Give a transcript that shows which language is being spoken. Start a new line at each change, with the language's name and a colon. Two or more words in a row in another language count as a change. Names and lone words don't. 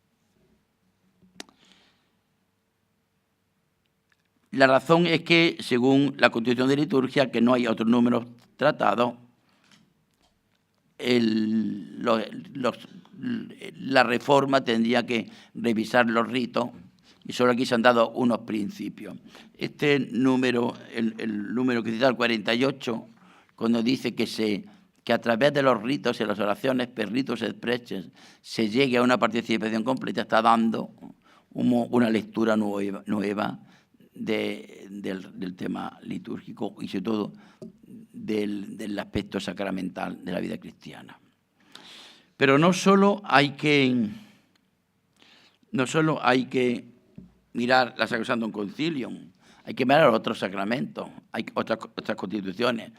Spanish: La razón es que, según la Constitución de Liturgia, que no hay otros números tratados, la reforma tendría que revisar los ritos y solo aquí se han dado unos principios. Este número, el número que cita el 48, cuando dice que a través de los ritos y las oraciones
Latin: per ritus et preces
Spanish: se llegue a una participación completa, está dando una lectura nueva del tema litúrgico y sobre todo del aspecto sacramental de la vida cristiana. Pero no solo hay que mirar la Sacrosanctum Concilium, hay que mirar otros sacramentos, hay otras constituciones.